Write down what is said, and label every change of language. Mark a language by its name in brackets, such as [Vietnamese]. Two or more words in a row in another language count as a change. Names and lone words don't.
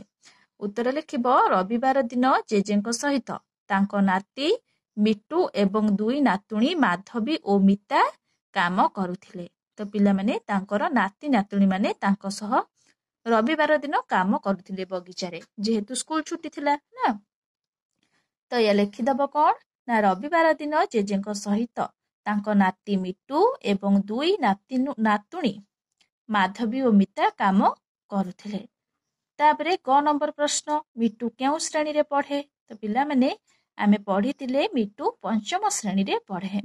[Odia] ଉତ୍ତର ଲେଖିବ ରବିବାର ଦିନ ଜେଜେଙ୍କ ସହିତ ତାଙ୍କ ନାତି ମିଟୁ ଏବଂ 2 ନାତୁଣୀ ମାଧବୀ ଓ ମିତା କାମ କରୁଥିଲେ। ତ ପିଲା ମାନେ ତାଙ୍କର ନାତି ନାତୁଣୀ ମାନେ ତାଙ୍କ ସହ ରବିବାର ଦିନ କାମ କରୁଥିଲେ ବଗିଚା ରେ ଯେହେତୁ ସ୍କୁଲ ଛୁଟି ଥିଲା ନା। ତ ୟା ଲେଖିଦବ କଣ ନା ରବିବାର ଦିନ ଜେଜେଙ୍କ ସହିତ ତାଙ୍କ ନାତି ମିଟୁ ଏବଂ 2 ନାତୁଣୀ ମାଧବୀ ଓ ମିତା କାମ କରୁଥିଲେ। ତାପରେ କ ନମ୍ବର ପ୍ରଶ୍ନ, ମିଟୁ କେଉଁ ଶ୍ରେଣୀରେ ପଢେ? ତ ପିଲାମାନେ ଆମେ ପଢିଥିଲେ ମିଟୁ 5ମ ଶ୍ରେଣୀରେ ପଢେ।